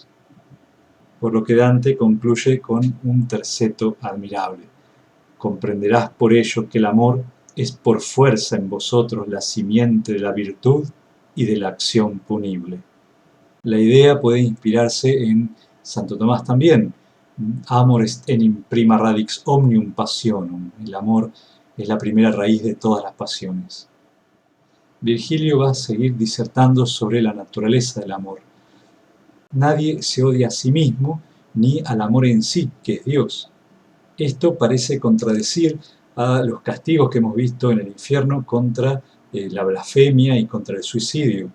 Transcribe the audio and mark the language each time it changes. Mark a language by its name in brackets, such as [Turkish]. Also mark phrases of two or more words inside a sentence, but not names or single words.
[Spanish] Por lo que Dante concluye con un terceto admirable. Comprenderás por ello que el amor es por fuerza en vosotros la simiente de la virtud y de la acción punible. La idea puede inspirarse en Santo Tomás también. [Latin] Amor est enim prima radix omnium passionum. [Spanish] El amor es la primera raíz de todas las pasiones. Virgilio va a seguir disertando sobre la naturaleza del amor. Nadie se odia a sí mismo ni al amor en sí, que es Dios. Esto parece contradecir a los castigos que hemos visto en el infierno contra la blasfemia y contra el suicidio.